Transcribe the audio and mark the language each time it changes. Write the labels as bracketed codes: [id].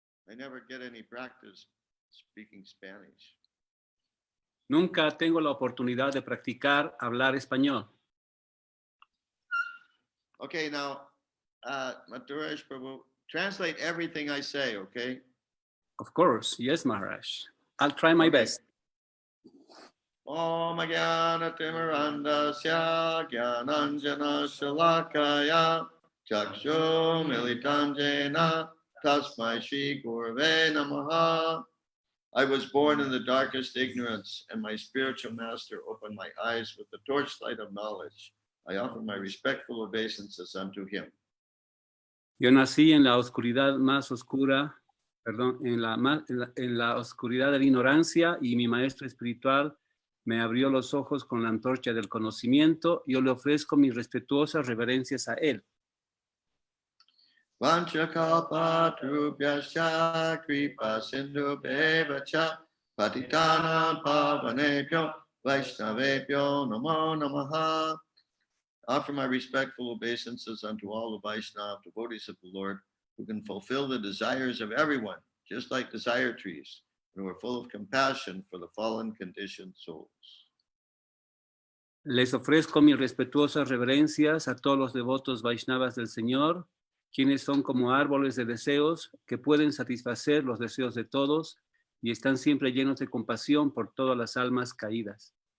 [en] I never get any practice speaking Spanish. [es] Nunca tengo la oportunidad de practicar hablar español. [en] Okay, now, Maharaj Prabhu, translate everything I say, okay? Of course, yes, Maharaj. I'll try my Okay. best. [sa] Om Jnana Timirandasya Jnananjana Shalakaya Chakshu Militanjena Tasmai Shri Gurave Namaha. [en] I was born in the darkest ignorance, and my spiritual master opened my eyes with the torchlight of knowledge. I offer my respectful obeisances unto him. [es] Yo nací en la oscuridad más oscura, perdón, en la oscuridad de la ignorancia, y mi maestro espiritual me abrió los ojos con la antorcha del conocimiento. Yo le ofrezco mis respetuosas reverencias a él. [sa] Vanchakalpatrubhyascha kripa sindhubheva-cha patitanam pavanebhyo vaishnavebhyo namo namaha. [en] Offer my respectful obeisances unto all the Vaishnava devotees of the Lord who can fulfill the desires of everyone, just like desire trees, and who are full of compassion for the fallen conditioned souls. [es] Les ofrezco mis respetuosas reverencias a todos los devotos Vaishnavas del Señor, quienes son como árboles de deseos que pueden satisfacer los deseos de todos y están siempre llenos de compasión por todas las almas caídas.